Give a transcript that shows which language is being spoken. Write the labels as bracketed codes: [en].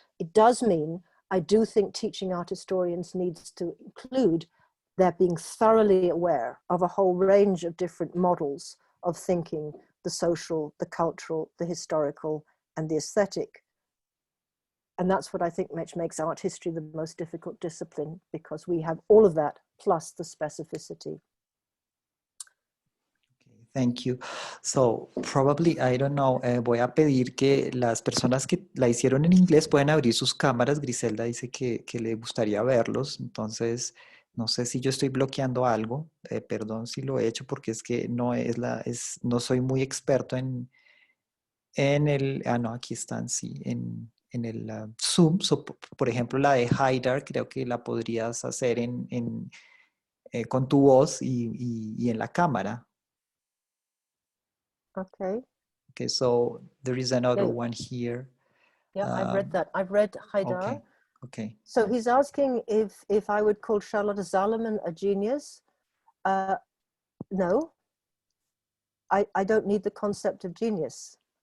[en] It does mean, I do think teaching art historians needs to include their being thoroughly aware of a whole range of different models of thinking, the social, the cultural, the historical, and the aesthetic. And that's what I think makes art history the most difficult discipline, because we have all of that plus the specificity. Thank you. So probably, I don't know, [es] voy a pedir que las personas que la hicieron en inglés pueden abrir sus cámaras. Griselda dice que le gustaría verlos. Entonces, no sé si yo estoy bloqueando algo. Perdón si lo he hecho, porque es que no, no soy muy experto en el... Ah, no, aquí están, sí, en el Zoom. So, por ejemplo, la de Haidar, creo que la podrías hacer con tu voz y en la cámara. [en] Okay. Okay, so there is another one here. Yeah, I've read that. I've read Haidar. Okay. Okay. So he's asking if I would call Charlotte Zalman a genius. No, I don't need the concept of genius.